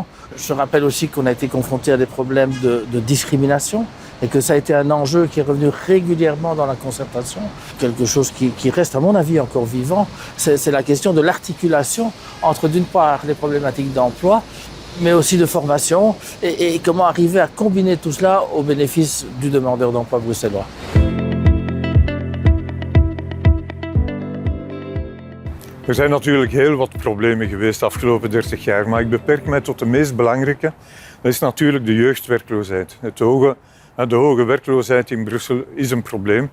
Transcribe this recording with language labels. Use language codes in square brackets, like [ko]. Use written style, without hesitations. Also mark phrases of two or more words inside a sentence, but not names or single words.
[fr] Je rappelle aussi qu'on a été confronté à des problèmes de discrimination et que ça a été un enjeu qui est revenu régulièrement dans la concertation. Quelque chose qui reste, à mon avis, encore vivant, c'est la question de l'articulation entre, d'une part, les problématiques d'emploi, mais aussi de formation, et comment arriver à combiner tout cela au bénéfice du demandeur d'emploi bruxellois. [nl] Er zijn natuurlijk heel wat problemen geweest de afgelopen 30 jaar, maar ik beperk mij tot de meest belangrijke. Dat is natuurlijk de jeugdwerkloosheid. De hoge werkloosheid in Brussel is een probleem.